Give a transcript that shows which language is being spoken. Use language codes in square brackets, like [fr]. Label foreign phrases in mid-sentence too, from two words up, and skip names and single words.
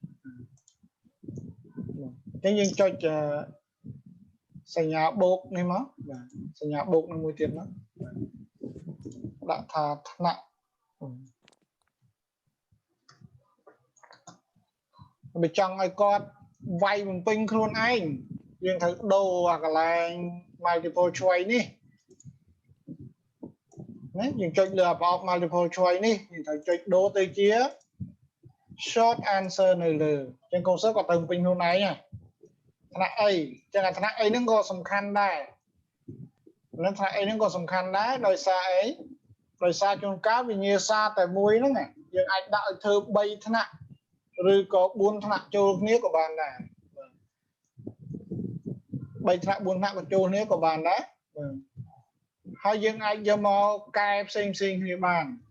[km] អញ្ចឹងយើងចុចសញ្ញាបូកនេះមកបាទសញ្ញាបូកនឹងមួយទៀតមកដាក់ថាថ្នាក់បើចង់ឲ្យគាត់វាយបំពេញខ្លួនឯងយើងត្រូវដូរអាកន្លែង [en] multiple choice [km] នេះ ណាយើងចុចលើប្រអប់ [en] multiple choice [km] នេះយើងត្រូវចុចដូរទៅជា [en] short answer [km] នៅលើអញ្ចឹងកូនសិស្សគាត់ត្រូវបំពេញខ្លួនឯងថ្នាក់អីអញ្ចឹងអាថ្នាក់អីហ្នឹងក៏សំខាន់ដែរ ថ្នាក់អីហ្នឹងក៏សំខាន់ដែរដោយសារអីដោយសារជួនកាលវិញ្ញាសាតែមួយហ្នឹងយើងអាចដាក់ឲ្យធ្វើ3ថ្នាក់ឬក៏4ថ្នាក់ចូលគ្នាក៏បានដែរ3ថ្នាក់4ថ្នាក់បញ្ចូលគ្នាក៏បានដែរហើយយើងអាចយកមកកែផ្សេងគ្នាបាន